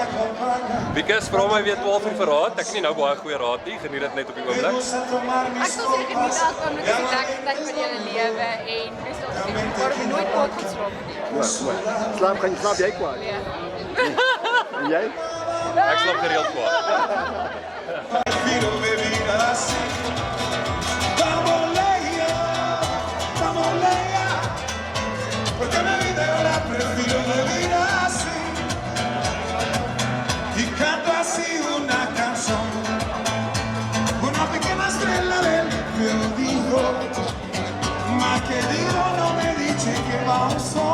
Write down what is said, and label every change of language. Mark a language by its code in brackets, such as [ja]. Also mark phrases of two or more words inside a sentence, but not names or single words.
[af] Wikus, vra my weer 12 uur vir raad. Ek het nie nou baie goeie raad nie. Geniet dit net op die oomblik. Ek sal sê geniet elke oomblik van die lekkerste tyd van julle lewe en wees opgewek. Waarom jy nooit kwaad geslaap nie. Slaap jy kwaad? Nee. En jy? Ek slaap gereeld kwaad. [es] Porque mi vida yo la prefiero vivir así. Y canto así una canción. Una pequeña estrella del cielo dijo, más querido no me dice que pasó.